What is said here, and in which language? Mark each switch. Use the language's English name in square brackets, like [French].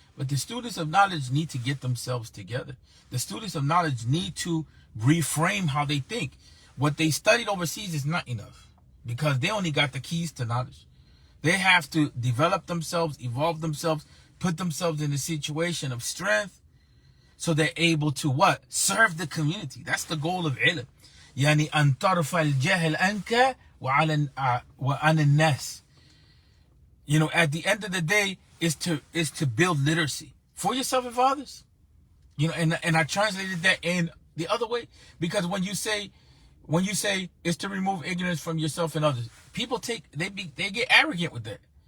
[English] But the students of knowledge need to get themselves together. The students of knowledge need to reframe how they think. What they studied overseas is not enough, because they only got the keys to knowledge. They have to develop themselves, evolve themselves, put themselves in a situation of strength, so they're able to what? Serve the community. That's the goal of ilm. [Arabic] يعني أن تعرف الجهل عنك وعن الناس. [English] At the end of the day, is to build literacy for yourself and for others. And I translated that in the other way, because when you say it's to remove ignorance from yourself and others, people they get arrogant with that.